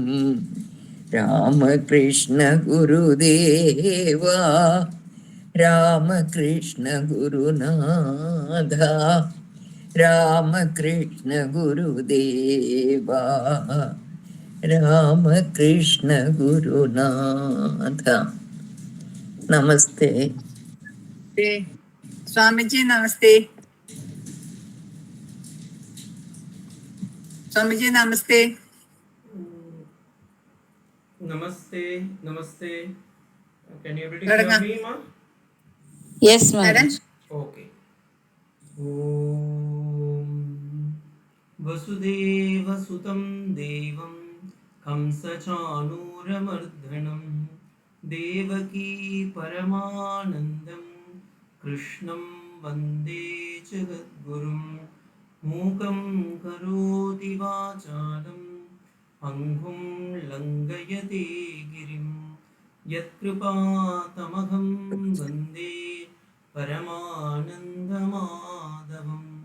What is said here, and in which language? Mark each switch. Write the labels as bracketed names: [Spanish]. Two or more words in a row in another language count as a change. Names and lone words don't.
[Tamil] ராமகிருஷ்ண குருதேவா, ராமகிருஷ்ண குருநாதா, ராமகிருஷ்ண குருதேவா, ராமகிருஷ்ண குருநாதா. நமஸ்தே. [Hindi] Swamiji, namaste. Swamiji, namaste. Namaste, namaste. [English] Can you able to hear me, ma? Yes, ma'am. Okay. [Sanskrit] Om Vasudeva Sutam Devam Kamsachanuramardanam Devaki Paramanandam Krishnam Vande Jagadgurum Mukam Karoti Vachalam Anghum Langayate Girim Yatkripatamaham Vande Paramanandamadavam.